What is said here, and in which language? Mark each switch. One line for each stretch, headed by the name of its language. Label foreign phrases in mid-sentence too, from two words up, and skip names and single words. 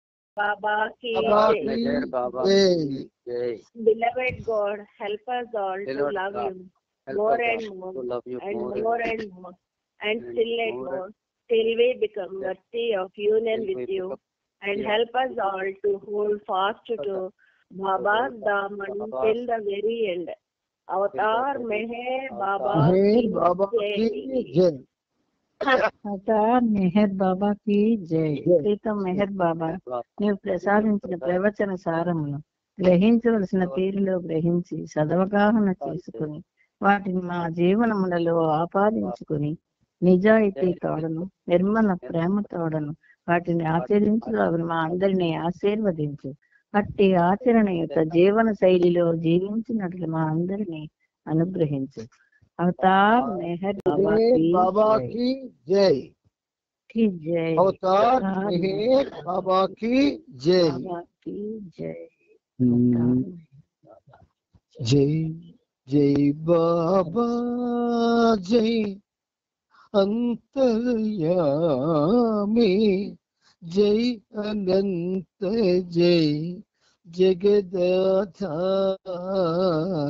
Hindi: Baba ki Baba jai. ki Baba jai. ki jai.
English: Beloved God, help us all to Beloved love God, you help more us and all more to love you and more more and more and still and more more till we become Yes. worthy of union till we with you, become and worthy of help us all to hold fast to Baba's daman Baba's till the very end. Avatar Meher Baba
Hindi: Meher ki Baba jai. ki jai. अवतार मेहर बाबा की जय.
Telugu: ప్రీతం మెహర్ బాబా, నీవు ప్రసాదించిన ప్రవచన సారమును గ్రహించవలసిన తీరులో గ్రహించి సదవగాహన చేసుకుని వాటిని మా జీవనములలో ఆపాదించుకుని నిజాయితీ తోడను నిర్మల ప్రేమ తోడను వాటిని ఆచరించలాగున మా అందరినీ ఆశీర్వదించు. అట్టి ఆచరణ యొక్క జీవన శైలిలో జీవించినట్లు మా అందరినీ అనుగ్రహించు.
Hindi: అవతార్ మెహర్ బాబా मेहर बाबा की की जय. की जय. अवतार मेहर बाबा की जय. बाबा की जय. जय जय बाबा जय अंतर्यामी जय अनंत जय जगदाधार.